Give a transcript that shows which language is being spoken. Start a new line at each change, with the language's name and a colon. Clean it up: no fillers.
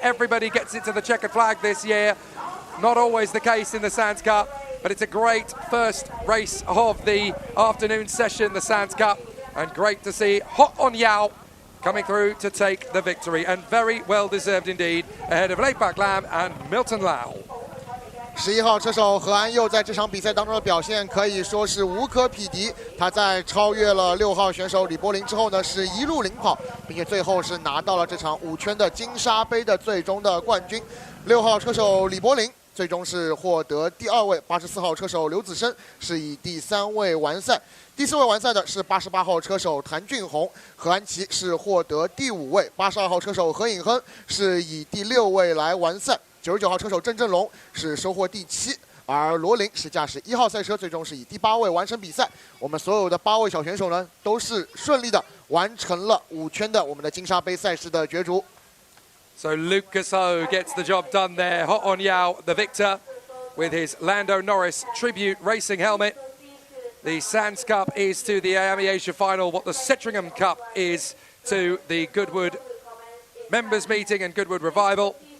English: Everybody gets into the checkered flag this year. Not always the case in the Sands Cup, but it's a great first race of the afternoon session, the Sands Cup. And great to see Ho On Yao coming through to take the victory. And very well deserved indeed, ahead of Leipak Lam and Milton Lau.
Chinese: 11号车手何安佑在这场比赛当中的表现可以说是无可匹敌。他在超越了6号选手李柏林之后呢，是一路领跑，并且最后是拿到了这场5圈的金沙杯的最终的冠军。 6号车手李柏林最终是获得第2位，84号车手刘子申是以第3位完赛。第4位完赛的是88号车手谭俊宏，何安琪是获得第5位，82号车手何颖亨是以第6位来完赛。 99号车手郑振龙是收获第7，而罗琳是驾驶1号赛车，最终是以第8位完成比赛。我们所有的8位小选手呢，都是顺利的完成了5圈的我们的金沙杯赛事的角逐。
English: So Lucas Ho gets the job done there. Ho On Yao, the victor, with his Lando Norris tribute racing helmet. The Sands Cup is to the IAME Asia Final what the Sitringham Cup is to the Goodwood Members Meeting and Goodwood Revival.